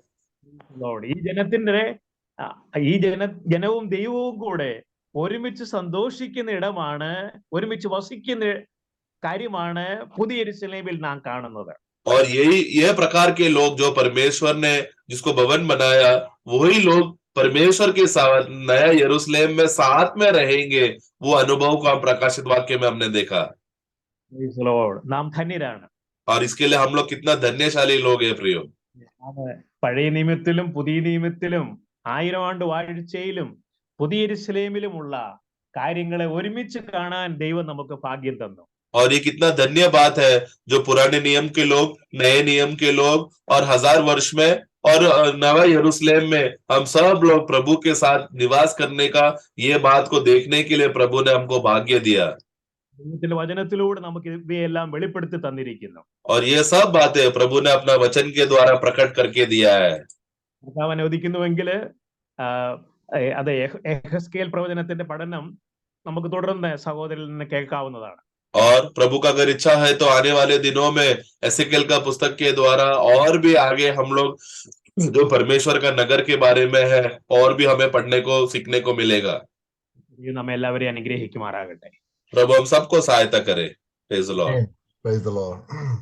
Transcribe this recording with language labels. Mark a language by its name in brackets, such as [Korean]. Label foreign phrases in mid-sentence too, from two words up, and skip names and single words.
[English] Lord, [Malayalam] ഈ ജനവും ദൈവവും കൂടെ ഒരുമിച്ച് സന്തോഷിക്കുന്ന ഇടമാണ്, ഒരുമിച്ച് വസിക്കുന്ന കാര്യമാണ് പുതിയ യെരൂശലേമിൽ നാം കാണുന്നത്. [Hindi] और यह प्रकार के लोग जो परमेश्वर ने जिसको भवन बनाया, वही लोग परमेश्वर के साथ नया यरूशलेम में साथ में रहेंगे। वो अनुभव को हम प्रकाशित वाक्य में हमने देखा। [English] Praise the Lord. [Malayalam] നാം ധന്യരാണ്. [Hindi] और इसके लिए हम लोग कितना धन्यशाली लोग हैं प्रियो। [Malayalam] പഴയ നിയമത്തിലും പുതിയ നിയമത്തിലും 1000 ആണ്ട് വാഴ്ചയിലും പുതിയ യെരൂശലേമിലുമുള്ള കാര്യങ്ങളെ ഒരുമിച്ച് കാണാൻ ദൈവം നമുക്ക് ഭാഗ്യം തന്നു. [Hindi] और ये कितना धन्य बात है जो पुराने नियम के लोग, नए नियम के लोग और 1000 वर्ष में और नवा यरूशलेम में हम सब लोग प्रभु के साथ निवास करने का ये बात को देखने के लिए प्रभु ने हमको भाग्य दिया। [Malayalam] ദൈവത്തിന്റെ വചനത്തിലൂടെ നമുക്ക് ഇവയെല്ലാം വെളിപ്പെടുത്തി തന്നിരിക്കുന്നു. [Hindi] और ये सब बातें प्रभु ने अपना वचन के द्वारा प्रकट करके दिया है। [Malayalam] കർത്താവ് അനുവദിക്കുന്നുവെങ്കിൽ അത് യെഹെസ്കേൽ പ്രവചനത്തിന്റെ പഠനം നമുക്ക് തുടർന്ന് സഹോദരനിൽ നിന്ന് കേൾക്കാവുന്നതാണ്. [Hindi] और प्रभु का अगर इच्छा है तो आने वाले दिनों में एसेकेल का पुस्तक के द्वारा और भी आगे हम लोग जो परमेश्वर का नगर के बारे में है और भी हमें पढ़ने को सीखने को मिलेगा। [Malayalam] നമ്മെ എല്ലാവരെയും അനുഗ്രഹിക്കുമാറാകട്ടെ. [Hindi] प्रभु हम सबको सहायता करे। [English] Praise the Lord. Praise the Lord.